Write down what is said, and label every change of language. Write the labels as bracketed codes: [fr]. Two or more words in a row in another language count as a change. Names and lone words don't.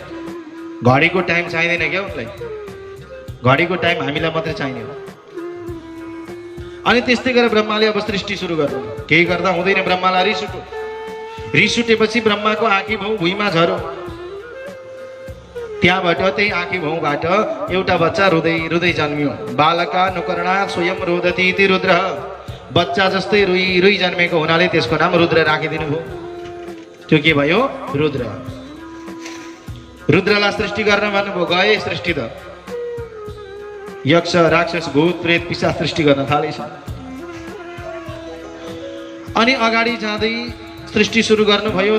[ne] घडीको टाइम चाहिँदैन क्या उनलाई, घडीको टाइम हामीलाई मात्रै चाहिने हो। अनि त्यस्तै गरेर ब्रह्माले अब सृष्टि सुरु गर्नु। केही गर्दा हुँदैन, ब्रह्मालाई रिस उठ्यो। रिस उठेपछि ब्रह्माको आँखी भाउ भुइँमा झर्यो। त्यहाँबाट त्यही आँखी भाउबाट एउटा बच्चा रुँदै रुँदै जन्मियो। [sa] बालका नुकर्णा स्वयं रोदती इति रुद्र। [ne] बच्चा जस्तै रुई रुई जन्मेको हुनाले त्यसको नाम रुद्र राखिदिनु भयो। त्यो के भयो? रुद्र। रुद्रलाई सृष्टि गर्न भन्नुभयो। गए सृष्टि त यक्ष राक्षस भूत प्रेत पिशाच सृष्टि गर्न थालेछ। अनि अगाडि जाँदै सृष्टि सुरु गर्नुभयो।